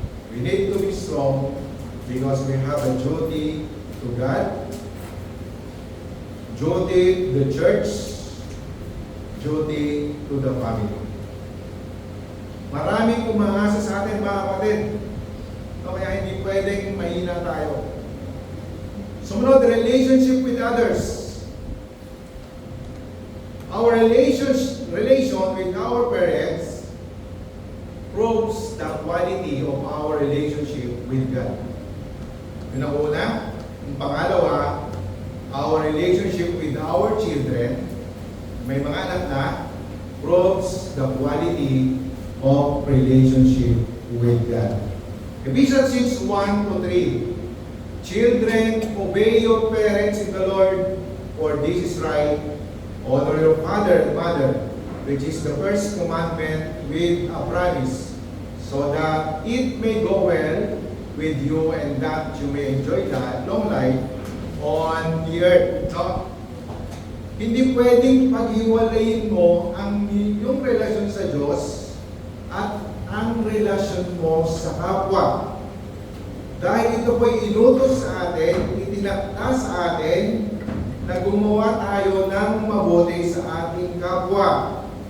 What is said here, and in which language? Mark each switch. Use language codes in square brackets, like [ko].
[en] We need to be strong because we have a duty to God, duty to the church, duty to the family. [tl] Maraming umangasa sa atin mga kapatid. Kaya hindi pwedeng mahina tayo. Sumunod, [en] relationship with others. Our relation with our parents proves the quality of our relationship with God. [tl] Yung una. Yung pangalawa, [en] our relationship with our children, [tl] may mga anak na, [en] proves the quality of relationship with God. Ephesians 6:1-3. Children, obey your parents in the Lord, for this is right. Honor your father and mother, which is the first commandment with a promise, so that it may go well with you and that you may enjoy that long life on the earth. [tl] So, hindi pwedeng paghiwalayin mo ang iyong relasyon sa Diyos at ang relasyon mo sa kapwa. Dahil ito po'y inutos sa atin, itinakda sa atin, na gumawa tayo ng mabuti sa ating kapwa.